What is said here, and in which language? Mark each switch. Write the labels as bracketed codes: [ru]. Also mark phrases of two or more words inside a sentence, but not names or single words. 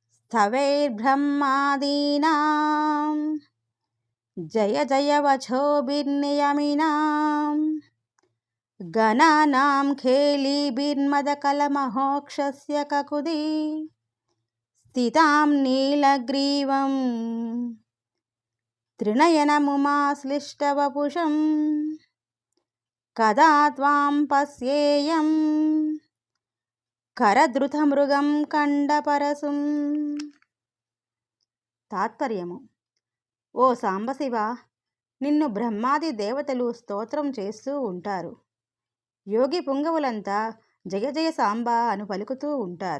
[sa] स्तवैर्ब्रह्मादीनां जय जय वचोभिर्नियमिनां गणानां खेलिभिर्मदकलमहोक्षस्य ककुदी स्थितां नीलग्रीवं त्रिनयनमुमाश्लिष्टवपुषं कदा त्वां पश्येयं కరధృతమృగం కండపరసుం. [te] తాత్పర్యము: ఓ సాంబశివ, నిన్ను బ్రహ్మాది దేవతలు స్తోత్రం చేస్తూ ఉంటారు. యోగి పుంగవులంతా జయ జయ సాంబ అను పలుకుతూ ఉంటారు.